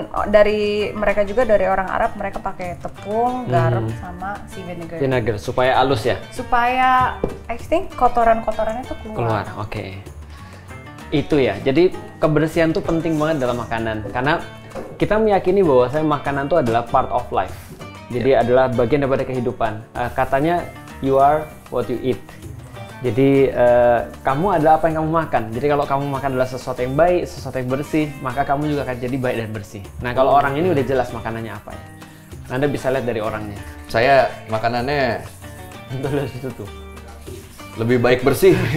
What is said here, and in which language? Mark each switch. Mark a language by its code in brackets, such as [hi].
[id] dari mereka juga dari orang Arab mereka pakai tepung, garam sama si vinegar. Vinegar supaya halus ya. Supaya [en] I think [id] kotoran-kotorannya tuh Keluar. Oke. Itu ya. Jadi kebersihan tuh penting banget dalam makanan karena kita meyakini bahwa makanan tuh adalah [en] part of life. [id] Jadi adalah bagian daripada kehidupan. Katanya [en] you are what you eat. [id] Jadi kamu adalah apa yang kamu makan. Jadi kalau kamu makan adalah sesuatu yang baik, sesuatu yang bersih, maka kamu juga akan jadi baik dan bersih. Nah kalau orang ini udah jelas makanannya apa ya. Anda bisa lihat dari orangnya. Saya makanannya Tuh lihat situ tuh. lebih baik bersih.